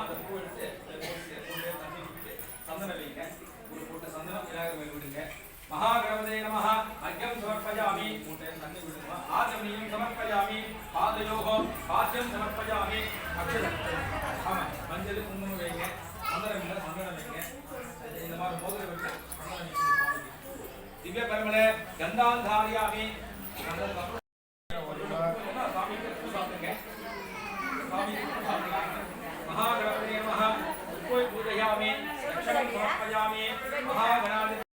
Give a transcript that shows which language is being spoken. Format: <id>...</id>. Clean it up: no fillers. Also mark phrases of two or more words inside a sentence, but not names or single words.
<sa>महागणपतये नमः. अर्घ्यं समर्पयामि. आचमनीयं समर्पयामि. पादयोः पाद्यं समर्पयामि.</sa> <ta>மஞ்சள் குங்குமம் வைங்க, சந்தனம் வைங்க. இந்த மாதிரி மோதிரம் வச்சு சந்தனம் வைங்க.</ta> <sa>दिव्य कर्मणे गंधाधारयामि. महागणपतये नमः. पूजयामि, रक्षणं समर्पयामि. महागणाधिपतये</sa>